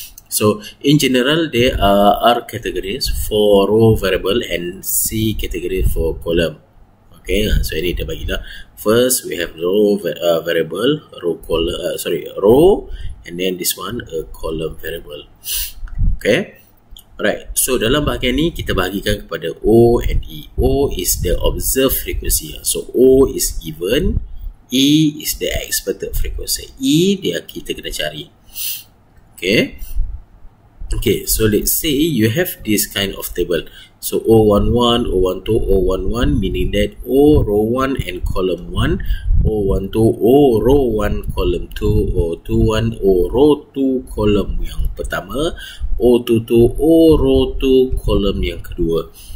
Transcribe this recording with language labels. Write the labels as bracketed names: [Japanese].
[English] So in general there are categories for row variable and C category for column. Okay, so [Malay] ini dia bagilah. [English] First we have row variable, row, and then this one a column variable. Okay, alright. [Malay] So dalam bahagian ni kita bahagikan kepada O and E. [English] O is the observed frequency. So O is given, E is the expected frequency. [Malay] E dia kita kena cari. [English] Okay. Okay, so let's say you have this kind of table. So O11, O12, O11, meaning that O row 1 and column 1, O12, O row 1, column 2, O21, O row 2, column [Malay] yang pertama, [English] O22, O row 2, column [Malay] yang kedua.